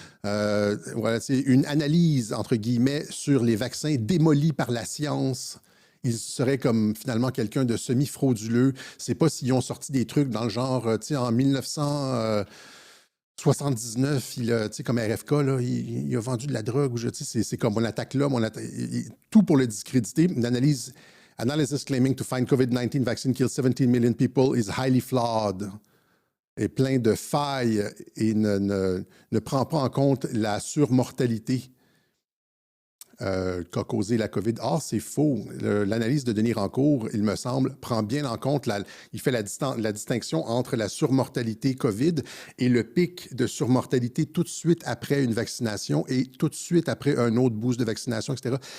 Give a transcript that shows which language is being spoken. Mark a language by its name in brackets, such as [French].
[French] Voilà, c'est une analyse, entre guillemets, sur les vaccins démolis par la science. Ils seraient comme finalement quelqu'un de semi-frauduleux. C'est pas s'ils ont sorti des trucs dans le genre, tu sais, en 1979, comme RFK, là, il a vendu de la drogue. C'est comme on attaque l'homme, tout pour le discréditer. [English] Une analysis claiming to find COVID-19 vaccine kills 17 million people is highly flawed. [French] Et plein de failles et ne prend pas en compte la surmortalité qu'a causé la COVID. Or, c'est faux. L'analyse de Denis Rancourt, il me semble, prend bien en compte, il fait la distinction entre la surmortalité COVID et le pic de surmortalité tout de suite après une vaccination et tout de suite après un autre boost de vaccination, etc.